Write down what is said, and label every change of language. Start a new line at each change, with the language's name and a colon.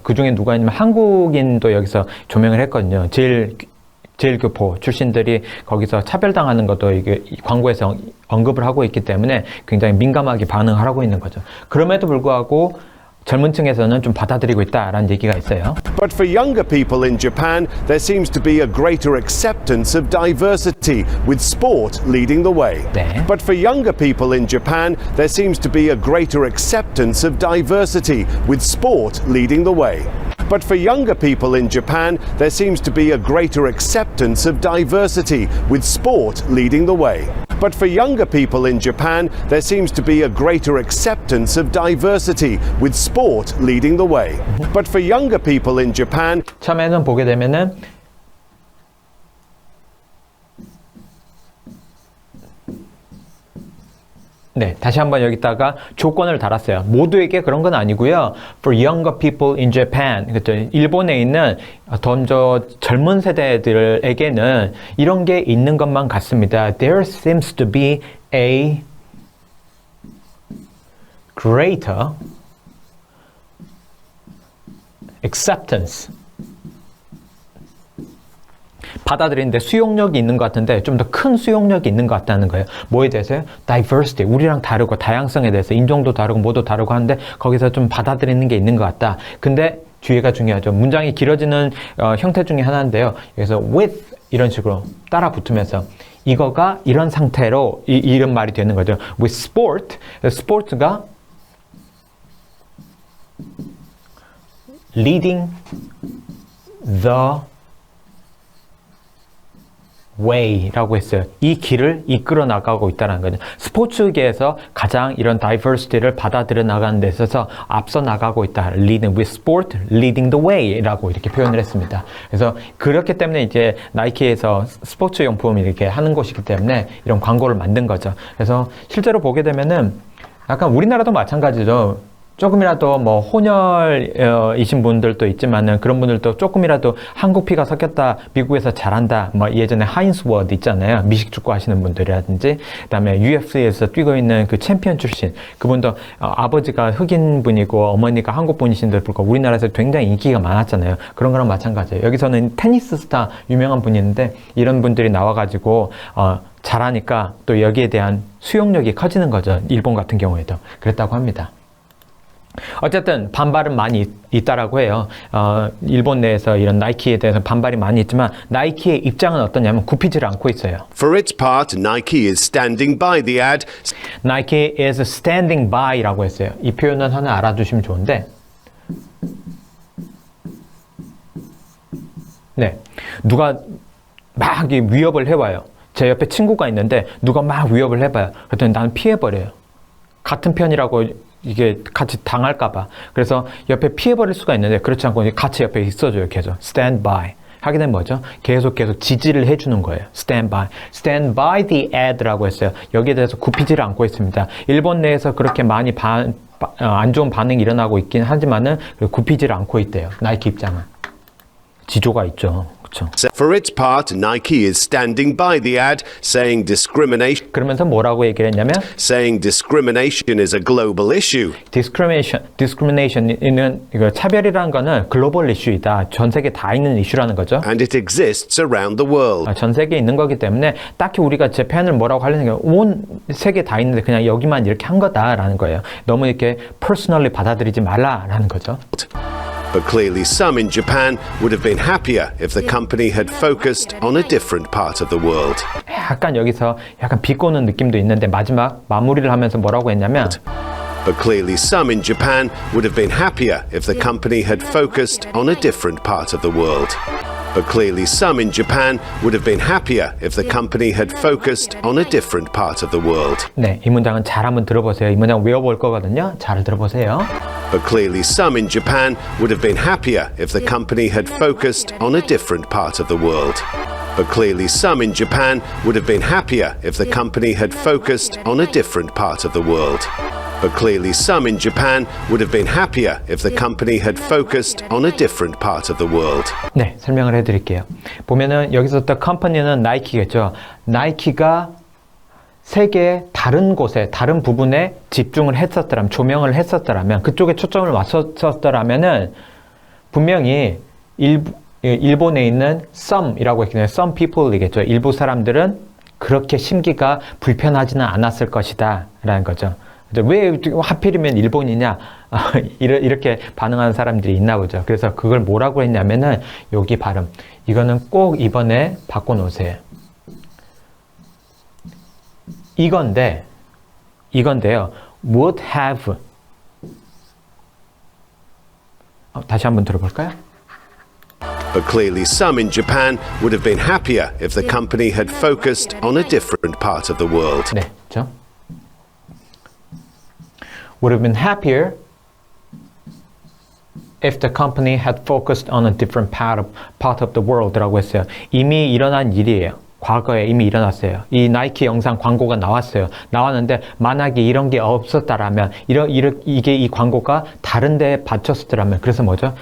Korean: 그 중에 누가 있냐면 한국인도 여기서 조명을 했거든요. 제일교포 출신들이 거기서 차별당하는 것도 이게 광고에서 언급을 하고 있기 때문에 굉장히 민감하게 반응을 하고 있는 거죠. 그럼에도 불구하고 젊은 층에서는 좀 받아들이고 있다라는 얘기가 있어요.
English: But for younger people in Japan, there seems to be a greater acceptance of diversity, with sport leading the way.
Korean: 네.
English: But for younger people in Japan, there seems to be a greater acceptance of diversity, with sport leading the way. But for younger people in Japan, there seems to be a greater acceptance of diversity, with sport leading the way. But for younger people in Japan, there seems to be a greater acceptance of diversity, with sport leading the way. But for younger people in Japan,
Korean: 처음에는 보게 되면은 네, 다시 한번 여기다가 조건을 달았어요. 모두에게 그런 건 아니고요.
English: For younger people in Japan,
Korean: 그렇죠? 일본에 있는 더 젊은 세대들에게는 이런 게 있는 것만 같습니다.
English: There seems to be a greater acceptance.
Korean: 받아들이는데 수용력이 있는 것 같은데 좀 더 큰 수용력이 있는 것 같다는 거예요. 뭐에 대해서요? Diversity, 우리랑 다르고 다양성에 대해서 인종도 다르고 뭐도 다르고 하는데 거기서 좀 받아들이는 게 있는 것 같다. 근데 뒤에가 중요하죠. 문장이 길어지는 형태 중에 하나인데요. 여기서 with 이런 식으로 따라 붙으면서 이거가 이런 상태로 이런 말이 되는 거죠.
English: With sport,
Korean: 스포츠가
English: leading the way라고 했어요.
Korean: 이 길을 이끌어 나가고 있다는 거죠. 스포츠계에서 가장 이런 다이버시티를 받아들여 나가는 데 있어서 앞서 나가고 있다.
English: Leading with sport, leading the way라고
Korean: 이렇게 표현을 했습니다. 그래서 그렇기 때문에 이제 나이키에서 스포츠 용품을 이렇게 하는 곳이기 때문에 이런 광고를 만든 거죠. 그래서 실제로 보게 되면은 약간 우리나라도 마찬가지죠. 조금이라도 뭐 혼혈이신 분들도 있지만은 그런 분들도 조금이라도 한국 피가 섞였다, 미국에서 잘한다, 뭐 예전에 하인스 워드 있잖아요. 미식 축구 하시는 분들이라든지, 그다음에 UFC에서 뛰고 있는 그 챔피언 출신, 그분도 아버지가 흑인 분이고 어머니가 한국 분이신데 불구하고 우리나라에서 굉장히 인기가 많았잖아요. 그런 거랑 마찬가지예요. 여기서는 테니스 스타 유명한 분이 있는데 이런 분들이 나와가지고 잘하니까 또 여기에 대한 수용력이 커지는 거죠. 일본 같은 경우에도 그랬다고 합니다. 어쨌든 반발은 많이 있다라고 해요. 일본 내에서 이런 나이키에 대해서 반발이 많이 있지만 나이키의 입장은 어떠냐면 굽히지를 않고 있어요.
English: for its part, Nike is standing by the ad. Nike is standing by라고
Korean: 했어요. 이 표현은 하나 알아두시면 좋은데, 네, 누가 막 위협을 해와요. 제 옆에 친구가 있는데 누가 막 위협을 해봐요. 그랬더니 나는 피해버려요. 같은 편이라고 이게 같이 당할까봐. 그래서 옆에 피해버릴 수가 있는데 그렇지 않고 같이 옆에 있어줘요. 계속
English: stand by
Korean: 하게 되면 뭐죠? 계속 지지를 해주는 거예요.
English: stand by the ad라고
Korean: 했어요. 여기에 대해서 굽히지를 않고 있습니다. 일본 내에서 그렇게 많이 안 좋은 반응이 일어나고 있긴 하지만은 굽히지를 않고 있대요. 나이키 입장은. 지조가 있죠. 그렇죠.
English: For its part, Nike is standing by the ad, saying
Korean: 그러면서 뭐라고 얘기를 했냐면
English: discrimination is a global issue.
Korean: discrimination은 이거 차별이라는 거는 글로벌 이슈이다. 전 세계 다 있는 이슈라는 거죠.
English: And it exists around the world.
Korean: 전 세계에 있는 거기 때문에 딱히 우리가 재팬을 뭐라고 하려는 게 온 세계 다 있는데 그냥 여기만 이렇게 한 거다라는 거예요. 너무 이렇게 personally 받아들이지 말라라는 거죠.
English: But clearly some in Japan would have been happier if the company had focused on a different part of the world.
Korean: 약간 여기서 약간 비꼬는 느낌도 있는데 마지막 마무리를 하면서 뭐라고 했냐면
English: But clearly some in Japan would have been happier if the company had focused on a different part of the world. But clearly some in Japan would have been happier if the company had focused on a different part of the world.
Korean: 네, 이 문장은 잘 한번 들어보세요. 이 문장 외워볼 거거든요. 잘 들어보세요.
English: But clearly some in Japan would have been happier if the company had focused on a different part of the world. But clearly some in Japan would have been happier if the company had focused on a different part of the world. But clearly some in Japan would have been happier if the company had focused on a different part of the world.
Korean: 네, 설명을 해드릴게요. 보면은 여기서
English: the company
Korean: 는 나이키겠죠. 나이키가 세계의 다른 곳에, 다른 부분에 집중을 했었더라면, 조명을 했었더라면, 그쪽에 초점을 맞췄었더라면은 분명히 일본에 있는 some이라고 했거든요.
English: some people
Korean: 이겠죠. 일부 사람들은 그렇게 심기가 불편하지는 않았을 것이다 라는 거죠. 왜 하필이면 일본이냐 이렇게 반응하는 사람들이 있나 보죠. 그래서 그걸 뭐라고 했냐면은 여기 발음 이거는 꼭 이번에 바꿔놓으세요. 이건데요.
English: would have
Korean: 다시 한번 들어볼까요?
English: But clearly some in Japan would have been happier if the company had focused on a different part of the world.
Korean: 네, 그렇죠.
English: would have been happier if the company had focused on a different part of the world라고
Korean: 했어요. 이미 일어난 일이에요. 과거에 이미 일어났어요. 이 나이키 영상 광고가 나왔어요. 나왔는데 만약에 이런 게 없었다라면 이게 이 광고가 다른 데에 받쳤었더라면 그래서 뭐죠?